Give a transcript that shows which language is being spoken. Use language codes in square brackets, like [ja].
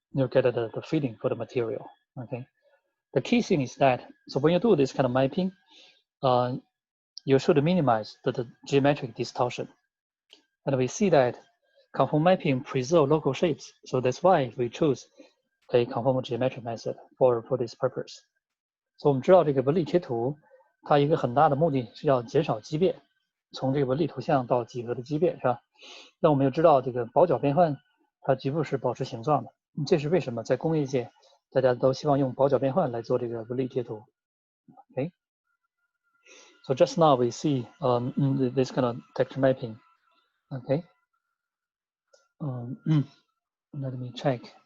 [en] You get the feeling for the material, okay. The key thing is that, so when you do this kind of mapping, you should minimize the geometric distortion. And we see that conformal mapping preserve local shapes. So that's why we choose a conformal geometric method for this purpose. [zh] 所以我们知道这个纹理贴图，它一个很大的目的是要减少畸变，从这个纹理图像到几何的畸变，是吧？那我们又知道这个薄角变换，它局部是保持形状的，这是为什么在工业界大家都希望用薄角变换来做这个纹理贴图。 Okay. [en] So just now we see this kind of texture mapping. Okay. Let me check.